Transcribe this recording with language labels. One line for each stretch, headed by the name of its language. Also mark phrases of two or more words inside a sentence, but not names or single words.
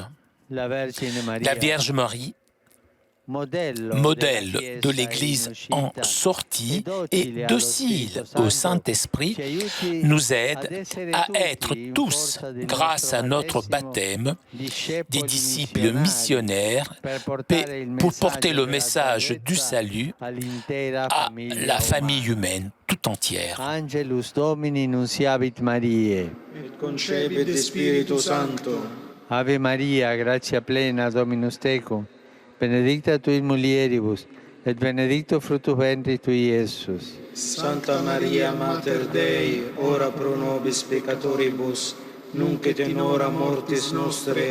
French: La Vierge Marie, modèle de l'Église en sortie et docile au Saint-Esprit, nous aide à être tous, grâce à notre baptême, des disciples missionnaires pour porter le message du salut à la famille humaine tout entière.
Latin: Angelus Domini nunciavit Mariae. Et concepit Spiritus Sancto. Ave Maria, gratia plena, Dominus tecum, benedicta tu in mulieribus, et benedictus fructus ventris tui, Iesus. Santa Maria, Mater Dei, ora pro nobis peccatoribus, nunc et in hora mortis nostre.